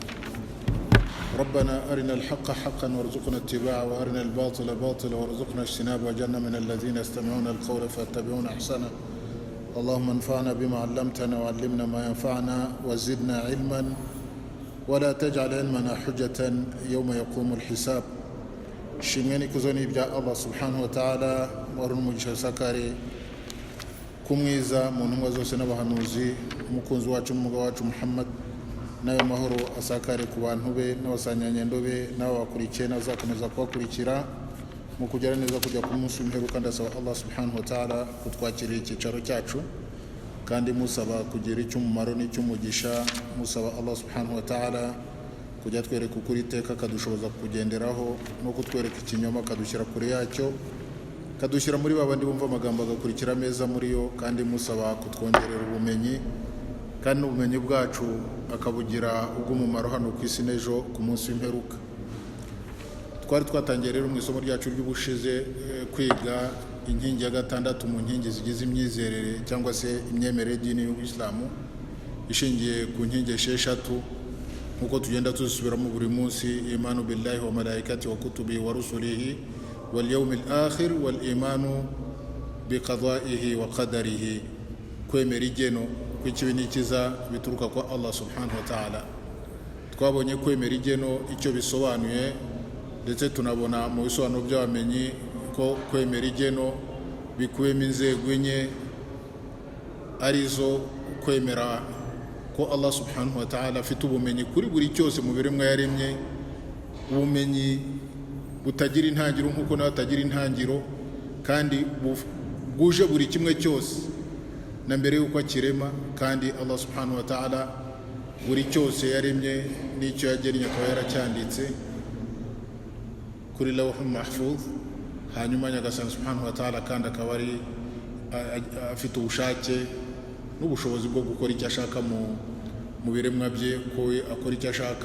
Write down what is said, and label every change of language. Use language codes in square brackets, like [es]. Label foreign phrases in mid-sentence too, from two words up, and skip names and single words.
[ar] ربنا أرنا الحق حقا وارزقنا اتباعه، وأرنا الباطل باطلا وارزقنا اجتنابه، وجعلنا من الذين يستمعون القول فيتبعون أحسنه. اللهم انفعنا بما علمتنا وعلمنا ما ينفعنا وزدنا علما ولا تجعل علمنا حجة يوم يقوم الحساب. [rw] shimweni kuzoni bya Allah [ar] سبحانه وتعالى [rw] wari umugisha sakare kumwiza mu ntumwa zose n'abahanuzi, umukunzi wacu n'umugabo wacu Muhammad, nayo mahoro asakare ku bantu be n'abasanyanyendo be n'abakurikiye n'azakomeza kubakurikira mu kugera neza kujya ku munsi w'imperuka. Ndasaba Allah [ar] سبحانه وتعالى [rw] kutwakirira icyicaro cyacu, kandi musaba kugira icy'umumaro n'icy'umugisha. Musaba Allah [ar] سبحانه وتعالى [rw] kujya twereka ukuri iteka, kadushoboza kugenderaho, no kutwereka ikinyoma kadushyira kure yacyo, kadushyira muri babandi bumva amagambo agakurikira meza muri yo. Kandi musaba kutwongerera ubumenyi, kandi ubumenyi bwacu akabugira ubw'umumaro hano ku isi n'ejo ku munsi w'imperuka. Twari twatangiye rero mu isomo ryacu ry'ubushize kwiga inkingi ya gatandatu mu nkingi zigize imyizerere cyangwa se imyemerere y'idini y'Ubuislamu, ishingiye ku nkingi esheshatu nkuko tugenda tuzisubiramo buri munsi: [ar] الإيمان بالله وملائكته وكتبه ورسله واليوم الآخر والإيمان بقضائه وقدره. [rw] Kwemera igeno kw'ikibi n'ikiza bituruka kwa Allah subhanahu wa ta'ala. Twabonye kwemera igeno icyo bisobanuye, ndetse tunabona mu bisobanuro by'abamenyi ko kwemera igeno bikubiyemo inzego enye, arizo kwemera ko Allah [ar] سبحانه وتعالى [rw] afite ubumenyi kuri buri cyose mu biremwa yaremye, ubumenyi butagira intangiro nk'uko nawe atagira intangiro, kandi bwuje buri kimwe cyose na mbere y'uko akirema. Kandi Allah [ar] سبحانه وتعالى [rw] buri cyose yaremye n'icyo yagennye akaba yaracyanditse kuri [ar] اللوح المحفوظ. [rw] Hanyuma Nyagasani [ar] سبحانه وتعالى [rw] kandi akaba ari afite ubushake n'ubushobozi bwo gukora icyo ashaka mu biremwa bye, ko akora icyo ashaka.